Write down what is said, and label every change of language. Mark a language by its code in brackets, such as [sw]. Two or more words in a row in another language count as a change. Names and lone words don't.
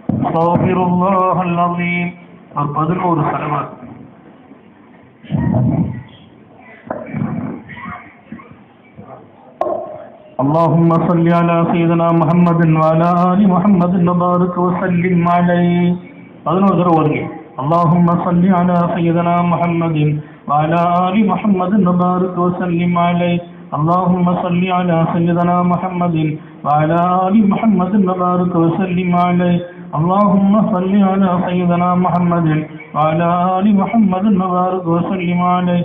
[ar] أستغفر الله العظيم. [ta] ஒரு 11 ஸலவாத். [ar] اللهم صل على سيدنا محمد وعلى آل محمد وبارك وسلم عليه. [ta] 11 தடவை வருங்க. [ar] اللهم صل على سيدنا محمد وعلى آل محمد وبارك وسلم عليه. اللهم صل على سيدنا محمد وعلى آل محمد وبارك وسلم عليه. اللهم صل على سيدنا محمد وعلى آل محمد وبارك وسلم عليه.